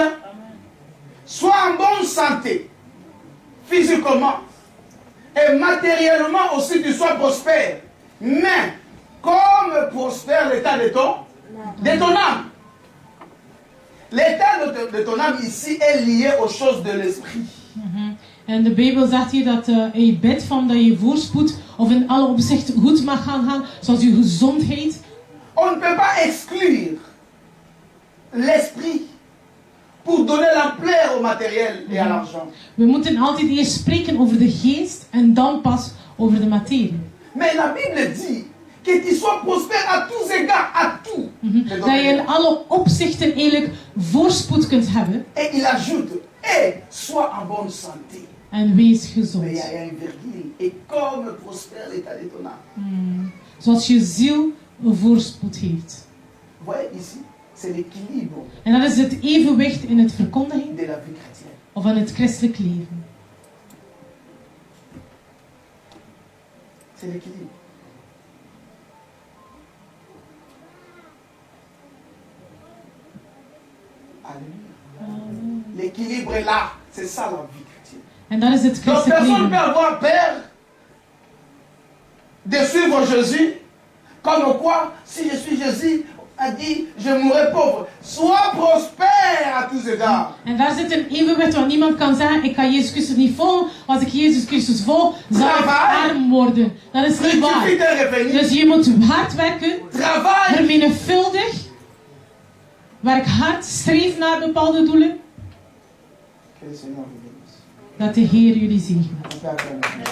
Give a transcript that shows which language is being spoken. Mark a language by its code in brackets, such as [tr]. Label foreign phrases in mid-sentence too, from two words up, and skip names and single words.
[fr] Sois en bonne santé, physiquement. Et matériellement aussi, tu sois prospère. Mais, comme prospère l'état de ton âme. L'état de ton âme ici est lié aux choses de l'esprit. [nl] En de Bijbel zegt hier dat je bidt van dat je voorspoed of in alle opzichten goed mag gaan, zoals je gezondheid. [fr] On ne peut pas exclure l'esprit pour donner l'ampleur au matériel et à l'argent. [nl] We moeten altijd eerst spreken over de geest en dan pas over de materie. [fr] Mais la Bible dit que tu sois prospère à tous égards, à tout. [nl] Dat je in alle opzichten eigenlijk voorspoed kunt hebben. [fr] Et il ajoute, et sois en bonne santé. [nl] En wees gezond. [fr] Mais il y a une virgule. Et comme prospère l'état de ton âme. [nl] Zoals je ziel een voorspoed heeft. [fr] Vous voyez ici, c'est l'équilibre [nl] En dat is het evenwicht in het verkondiging [fr] de la vie chrétienne. [nl] of in het christelijk leven. [fr] C'est l'équilibre. Alléluia. L'équilibre est là. C'est ça la vie chrétienne. [nl] En dat is het [fr] Donc [nl] christelijk [fr] personne ne peut [nl] leven. [fr] avoir peur de suivre Jésus. Comme quoi, si je suis Jésus, a dit, je mourrai pauvre. Sois prospère à tous égards. [nl] En daar zit een evenwicht waar niemand kan zeggen, ik ga Jezus Christus niet volgen. Als ik Jezus Christus volg, zal ik arm worden. Dat is niet waar. Dus je moet hard werken, vermenigvuldig, werk hard, streef naar bepaalde doelen. Dat de Heer jullie zegent.